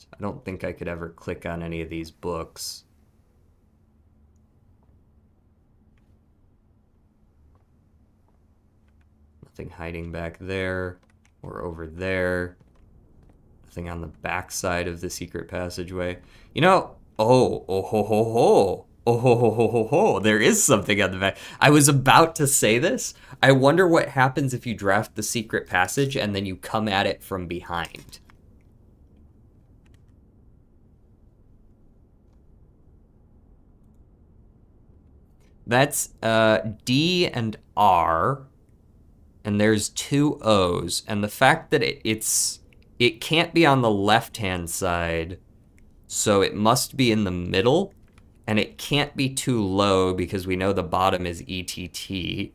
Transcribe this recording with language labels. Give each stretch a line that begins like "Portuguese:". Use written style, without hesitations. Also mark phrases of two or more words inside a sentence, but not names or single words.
English: I don't think I could ever click on any of these books. Nothing hiding back there or over there. Nothing on the back side of the secret passageway. You know, oh ho ho ho. Oh ho ho ho ho ho. There is something on the back. I was about to say this. I wonder what happens if you draft the secret passage and then you come at it from behind. That's D and R, and there's two O's, and the fact that it can't be on the left-hand side, so it must be in the middle, and it can't be too low because we know the bottom is ETT.